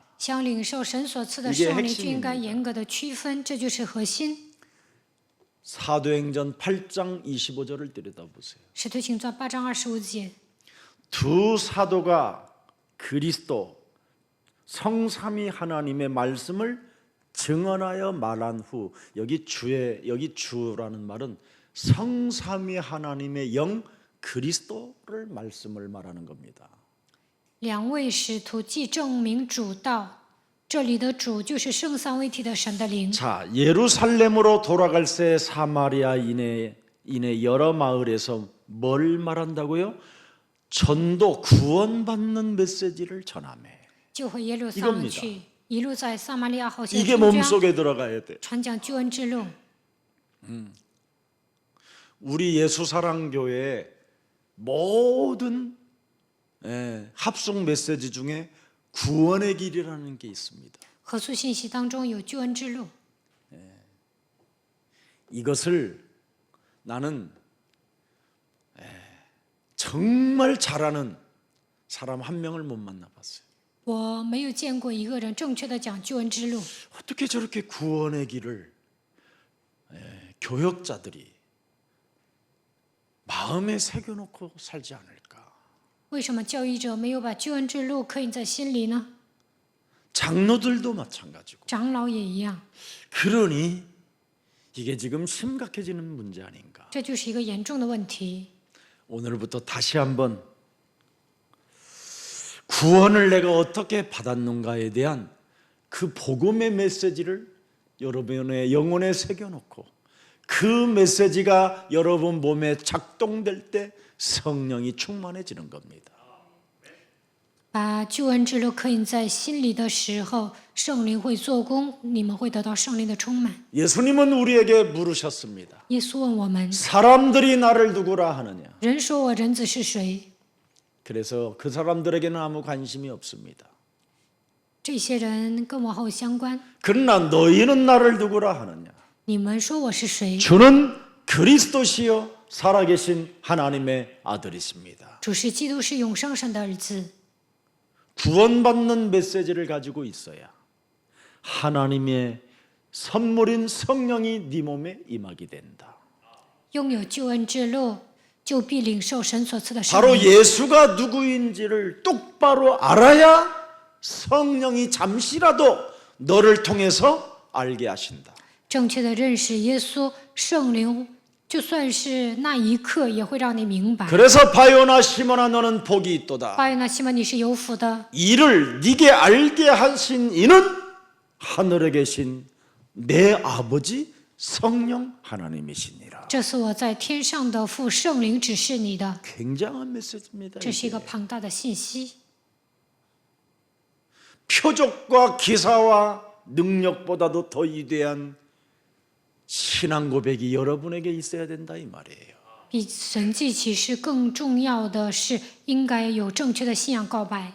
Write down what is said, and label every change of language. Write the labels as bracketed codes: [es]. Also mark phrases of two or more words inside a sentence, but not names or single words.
[zh] 想领受神所赐的圣灵，就应该严格的区分，这就是核心。 [ko] 사도행전 8장 25절을 들여다보세요. [zh] 使徒行传8章25节， [ko] 두 사도가 그리스도 성삼위 하나님의 말씀을 증언하여 말한 후, 여기 주라는 말은 성삼위 하나님의 영 그리스도를 말씀을 말하는 겁니다. [zh] 两位使徒既证明主道，这里的主就是圣三位一体的神的灵。 [ko] 자, 예루살렘으로 돌아갈 새 사마리아 이내 여러 마을에서 뭘 말한다고요? 전도 구원받는 메시지를 전하며. [zh] 就回耶路撒 [ko] 이겁니다 [zh] 冷去，一路在撒玛利亚好像 [ko] 이게 [zh] 宣讲 [ko] 몸속에 들어가야 돼. [zh] 传讲救恩之路。 [ko] 우리 예수사랑교회의 모든 합송 메시지 중에 구원의 길이라는 게 있습니다. [zh] 合素信息当中有救恩之路， [ko] 이것을 나는 정말 잘하는 사람 한 명을 못 만나봤어요. [zh] 我没有见过一个人正确的讲救恩之路。 [ko] 어떻게 저렇게 구원의 길을 교역자들이 마음에 새겨놓고 살지 않을까? [zh] 为什么教义者没有把救恩之路刻印在心里呢？ [ko] 장로들도 마찬가지고. [zh] 长老也一样， [ko] 그러니 이게 지금 심각해지는 문제 아닌가? [zh] 这就是一个严重的问题。 [ko] 오늘부터 다시 한번 구원을 내가 어떻게 받았는가에 대한 그 복음의 메시지를 여러분의 영혼에 새겨놓고 그 메시지가 여러분 몸에 작동될 때 성령이 충만해지는 겁니다. [zh] 把救恩之路刻印在心里的时候，圣灵会做工，你们会得到圣灵的充满。 [ko] 예수님은 우리에게 물으셨습니다. [zh] 耶稣问我们 [ko] 사람들이 나를 누구라 하느냐? ：“ [zh] 人说我人子是谁 [ko] 그래서 그 사람들에게는 아무 관심이 없습니다. ？” [zh] 这些人跟我毫无相关。 [ko] 그러나 너희는 나를 누구라 하느냐? [zh] 你们说我是谁？ [ko] 주는 그리스도시요 살아계신 하나님의 아들이십니다. [zh] 主是基督，是永生神的儿子。 [ko] 구원받는 메시지를 가지고 있어야 하나님의 선물인 성령이 네 몸에 임하게 된다. [zh] 拥有救恩之路，就必领受神所赐的圣 [ko] 바로 [zh] 灵。 [ko] 예수가 누구인지를 똑바로 알아야 성령이 잠시라도 너를 통해서 알게 하신다. [zh] 正确的认识耶稣，圣灵就算是那一刻也会让你明白。 [ko] 그래서 바요나 시몬아 너는 복이 있도다. [zh] 巴约拿西门，你是有福的， [ko] 이를 네게 알게 하신 이는 하늘에 계신 내 아버지 성령 하나님이시니라. [zh] 这是我在天上的父圣灵指示你的。 [ko] 굉장한 메시지입니다. [zh] 这是一 [ko] 이게. [zh] 个庞大的信息。 [ko] 표적과 기사와 능력보다도 더 위대한 신앙 고백이 여러분에게 있어야 된다 이 말이에요. [zh] 比神迹启示更重要的是，应该有正确的信仰告白。